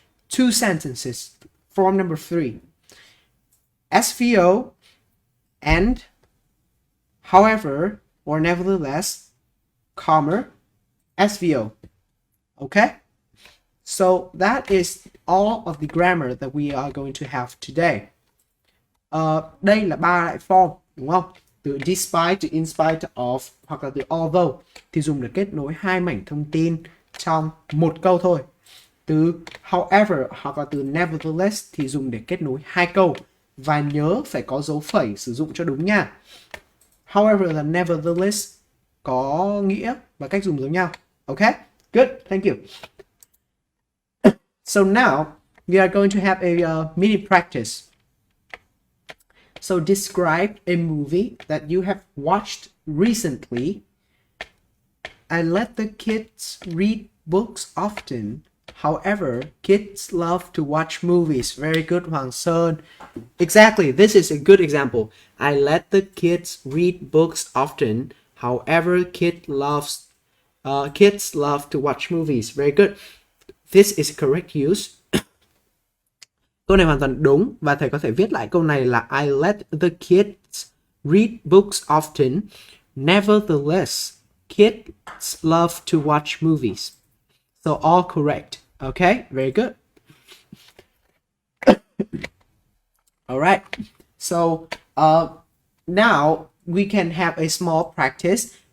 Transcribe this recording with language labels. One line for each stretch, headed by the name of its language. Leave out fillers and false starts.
English: Two sentences. Form number 3. SVO and however or nevertheless, comma, SVO. Okay? So that is all of the grammar that we are going to have today.
Vietnamese: Đây là ba loại form, đúng không? Từ despite, to in spite of, hoặc là từ although thì dùng để kết nối hai mảnh thông tin trong một câu thôi. Từ however hoặc là từ nevertheless thì dùng để kết nối hai câu. Và nhớ phải có dấu phẩy sử dụng cho đúng nha. However là nevertheless có nghĩa và cách dùng giống nhau.
English: Okay? Good, thank you. So now we are going to have a mini practice. So describe a movie that you have watched recently. I let the kids read books often. However, kids love to watch movies. Very good, Hoàng Sơn. Exactly, this is a good example. I let the kids read books often. However, kids Kids love to watch movies. Very good. This is correct use.
Vietnamese: Câu này hoàn toàn đúng và thầy có thể viết lại câu này là
English: I let the kids read books often. Nevertheless, kids love to watch movies. So all correct. Okay, very good. All right. So now we can have a small practice.